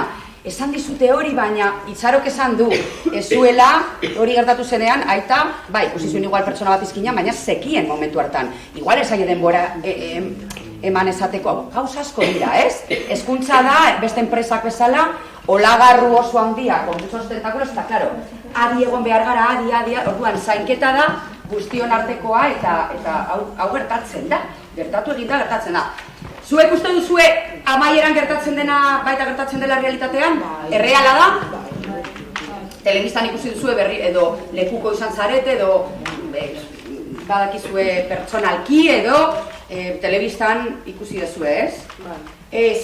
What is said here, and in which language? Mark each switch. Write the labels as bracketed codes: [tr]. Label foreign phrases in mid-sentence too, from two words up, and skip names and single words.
[eu] Esan dizute hori, baina Itxarok esan du, ez zuela, hori gertatu zenean, aita, bai, ikusi zuen igual pertsona bat izkina, baina zekien momentu hartan. Igual ez aile denbora eman esateko, gauza asko dira, ez? Hezkuntza da, beste enpresak bezala, olagarru oso handia, [es] con muchos tentáculos, [eu] eta, claro, adi egon behar gara, adi, orduan, zainketa da, guztion artekoa, eta hau gertatzen da. Gertatu eginda gertatzen da. Zuek uste duzue amaieran gertatzen dena baita gertatzen dela realitatean? Erreala da? Telebistan ikusi duzue berri edo lekuko izan zarete edo badakizue pertsonalki edo telebistan ikusi duzue, ez?